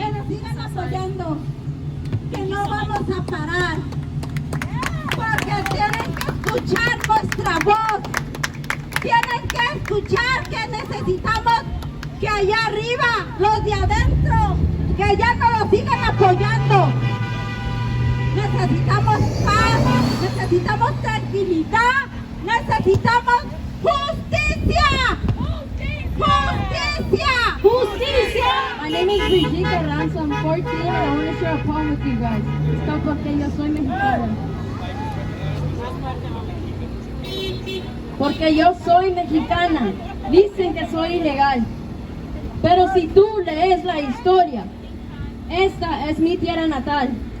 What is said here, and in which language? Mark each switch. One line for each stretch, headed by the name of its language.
Spanish: Que nos sigan apoyando, que no vamos a parar, porque tienen que escuchar nuestra voz, tienen que escuchar que necesitamos que allá arriba, los de adentro, que ya no los sigan apoyando. Necesitamos paz, necesitamos tranquilidad, necesitamos justicia. Justicia! Justicia!
English: My name is Brigitte Ransom. I'm 14 and I want to share a poem with you guys.
Spanish: Esto porque yo soy mexicana. Porque yo soy mexicana. Dicen que soy ilegal. Pero si tú lees la historia, esta es mi tierra natal.